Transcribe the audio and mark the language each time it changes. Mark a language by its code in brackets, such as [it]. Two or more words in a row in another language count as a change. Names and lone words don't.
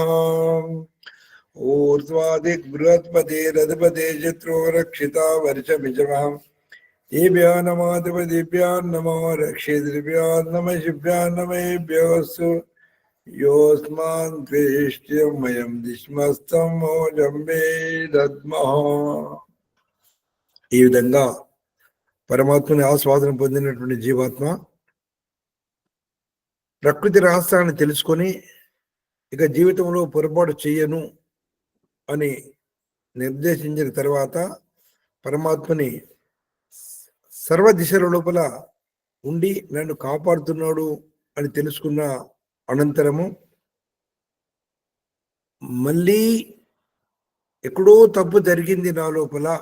[sa] ऊर्ध्वादिक् बृहस्पतिरधिपते चित्रो रक्षिता वर्षभिषवः तेभ्यो नमोऽधिपतिभ्यो नमो रक्षितृभ्यो नमः ईशिभ्यो नमेभ्योऽस्तु योऽस्मान् द्वेष्ट्यं वयं दिष्मस्तमोऽजं वेदत्मः [te] ఈ విధంగా పరమాత్మని ఆస్వాదన పొందినటువంటి జీవాత్మ ప్రకృతి రహస్యాన్ని తెలుసుకొని ఇక జీవితంలో పొరపాటు చేయను అని నిర్దేశించిన తర్వాత పరమాత్మని సర్వ దిశల లోపల ఉండి నన్ను కాపాడుతున్నాడు అని తెలుసుకున్న అనంతరము మళ్ళీ ఎక్కడో తప్పు జరిగింది నా లోపల